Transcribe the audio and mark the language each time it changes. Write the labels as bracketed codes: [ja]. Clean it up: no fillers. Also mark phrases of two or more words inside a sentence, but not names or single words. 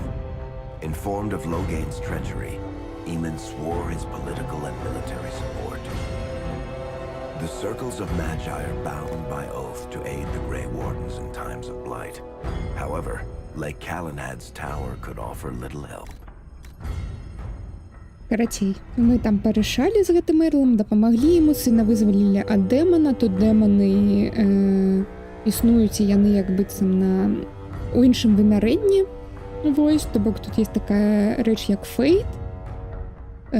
[en] Informed of Logain's treachery, Eamon swore his political and military support. The circles of Magi are bound by oath to aid the Grey Wardens in times of blight. However, Lake Calenhad's tower could offer little help. [be] Карацей, мы там парышалі з гэтым эрлам, дапамаглі яму, сына вызвалілі ад дэмана, тут дэманы існуюць, і яны як быццам у іншым вымярэнні. Вось, то бок тут есть такая рэч, як фейт.